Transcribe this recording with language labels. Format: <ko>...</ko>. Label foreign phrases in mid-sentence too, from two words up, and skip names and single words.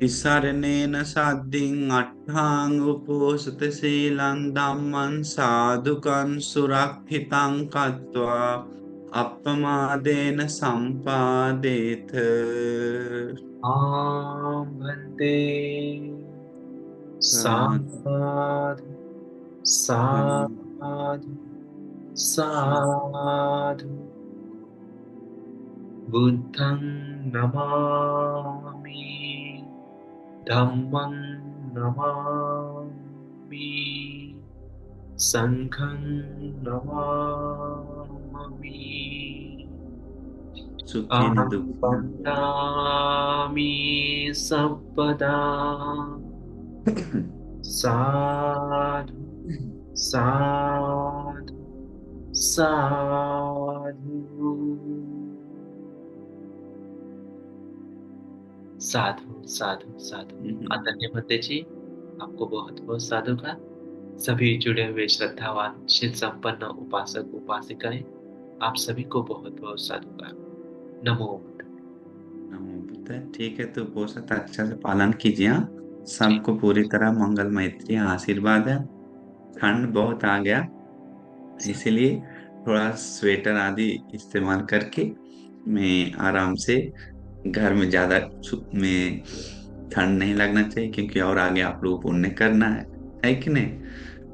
<pi>इसरनेन साध्यं अट्ठां उपोषितशीलं धम्मं साधुकं सुरक्षितं कृत्वा अपमादेन सम्पादेथ।</pi> <hi>आं भन्ते</hi> <pi>साधु साधु साधु साधु। बुद्धं नमामि, धम्मं नमामि, संघं नमामि। सुखिन अहं दुःखिन। वन्दामि सम्पदा। साधु साधु साधु साधु साधु साधु।</pi> <hi>आदरणीय भंते जी, आपको बहुत बहुत साधु का। सभी जुड़े हुए श्रद्धावान शिव संपन्न उपासक उपासिकाएं, आप सभी को बहुत बहुत साधु का।</hi> <pi>नमो बुद्ध। नमो बुद्ध।</pi> <hi>ठीक है, तो बहुत अच्छा से पालन कीजिए, हाँ? जी सबको पूरी तरह मंगल मैत्री आशीर्वाद है। ठंड बहुत आ गया, इसीलिए थोड़ा स्वेटर आदि इस्तेमाल करके मैं आराम से घर में ज्यादा में ठंड नहीं लगना चाहिए, क्योंकि और आगे आप लोगों को पुण्य करना है कि नहीं?</hi>